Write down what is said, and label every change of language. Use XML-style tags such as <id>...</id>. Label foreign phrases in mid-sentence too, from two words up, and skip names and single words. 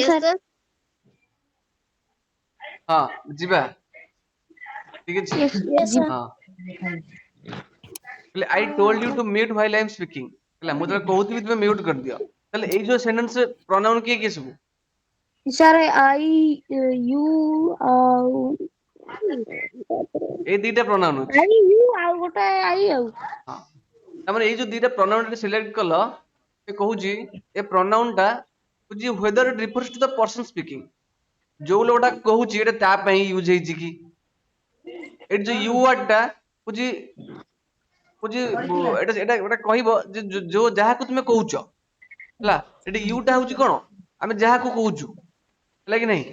<en>Yes, सर। sir.</en> <or>ହଁ ଯିବା, ଠିକ ଅଛି।</or> <en>Yes, sir. ହଁ I told you to mute while I am speaking ହେଲା।</en> <or>ମୁଁ ଯେତେବେଳେ କହୁଥିବି ତୁମେ ମ୍ୟୁଟ କରିଦିଅ। ତାହେଲେ ଏଇ ଯୋଉ</or> <en>sentence pronoun</en> <or>କିଏ କିଏ ସବୁ?</or> <en>sir I you ଆଉ</en> <or>ଏଇ ଦିଟା pronoun ଅଛି।</or> <en>I you</en> <or>ଆଉ ଗୋଟେ आई ଆଉ। ହଁ ତାମାନେ ଏଇ ଯୋଉ ଦିଟା pronoun ସିଲେକ୍ଟ କଲ, ସେ କହୁଛି ଏ pronoun ଟା ହଉଛି</or> <en>whether it refers to the person speaking,</en> <or>ଯୋଉ ଲୋକଟା କହୁଛି ଏଟା ତା ପାଇଁ ୟୁଜ ହେଇଛି କି। ଏଠି ଯୋଉ</or> <en>you word</en> <or>ଟା ହଉଛି ହଉଛି ଏଟା ଏଟା ଗୋଟେ କହିବ ଯେ ଯୋଉ ଯାହାକୁ ତୁମେ କହୁଛ ହେଲା। ଏଠି ୟୁ ଟା ହଉଛି କଣ, ଆମେ ଯାହାକୁ କହୁଛୁ ହେଲା କି ନାହିଁ।</or>